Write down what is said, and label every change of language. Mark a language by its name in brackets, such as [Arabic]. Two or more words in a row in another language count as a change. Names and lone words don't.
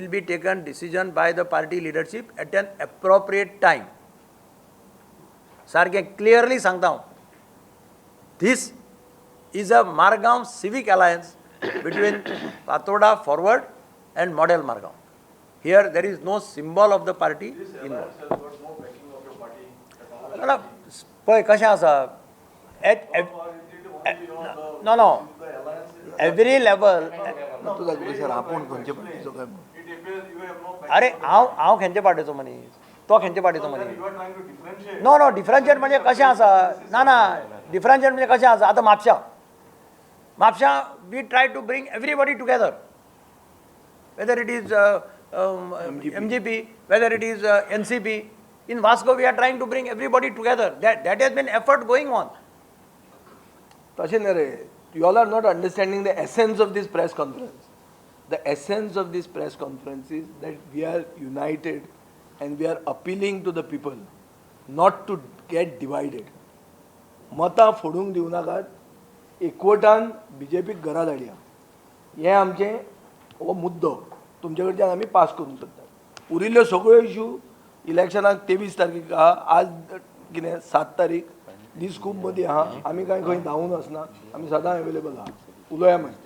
[English] be taken decision by the party leadership at an appropriate time [Konkani] सारकें क्लियरली सांगता हांव [English] this is a Margao civic alliance between Fatorda Forward and Model Margao here there is no symbol of the party involve [Konkani] पळय कशें आसा [English] no every level [Konkani] तुका सर आपूण खंयचे पार्टीचो काय म्हणून. [English] It appears you have no back. [Konkani] अरे हांव खंयचे पार्टीचो मनीस तो खंयचे पार्टीचो मनीस [English] You are trying to differentiate. no differentiate [Konkani] म्हणजे कशें आसा ना डिफरन्शिएट म्हणजे कशें आसा आतां म्हापशा [English] we try to bring everybody together whether it is MGP, whether it is NCP. In Vasco, we are trying to bring everybody together. That has been effort going on. [Konkani] तशें न्ही रे, [English] you all are not understanding the essence of this press conference. The essence of this press conference is that we are united and we are appealing to the people not to get divided. [Konkani] मतां फोडूंक दिवं नाकात, एकवटान BJPक घरा धाडया. हें आमचें हो मुद्दो तुमचे कडच्यान आमी पास करूंक सोदतात. उरिल्ल्यो सगळ्यो इश्यू इलेक्शनाक 23 तारखेक आहा, आज कितें 7 तारीख, दीस खूब मदीं आहा, आमी कांय खंय धांवून वचना, आमी सदां अवेलेबल आहा.